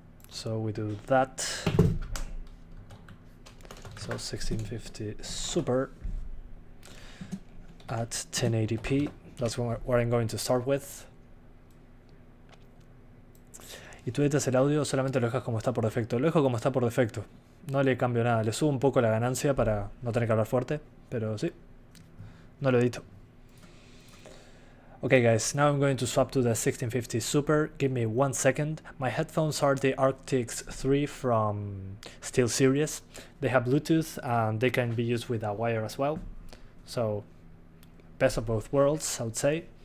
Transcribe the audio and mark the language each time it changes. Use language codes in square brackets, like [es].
[en] So we do that. So 1650 Super at 1080p. That's what I'm going to start with. [es] Y tú editas el audio, solamente lo dejas como está por defecto. Lo dejo como está por defecto. No le cambio nada. Le subo un poco la ganancia para no tener que hablar fuerte. Pero sí. No lo edito. [en] Okay guys, now I'm going to swap to the 1650 Super. Give me 1 second. My headphones are the RTX 3 from SteelSeries. They have Bluetooth and they can be used with a wire as well. So, best of both worlds, I would say.